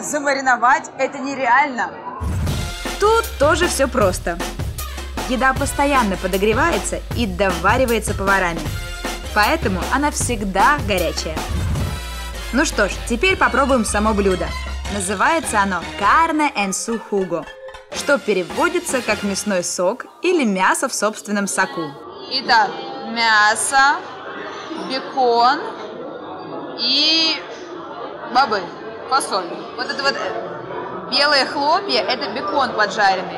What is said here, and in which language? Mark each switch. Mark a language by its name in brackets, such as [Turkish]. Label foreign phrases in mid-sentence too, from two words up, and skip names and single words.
[Russian] Замариновать это нереально. Тут тоже все просто. Еда постоянно подогревается и доваривается поварами. Поэтому она всегда горячая. Ну что ж, теперь попробуем само блюдо. Называется оно [Spanish] «Carne en su jugo», [Russian] что переводится как «мясной сок» или «мясо в собственном соку». Итак, мясо, бекон и бобы, фасоль. Вот это вот белые хлопья – это бекон поджаренный.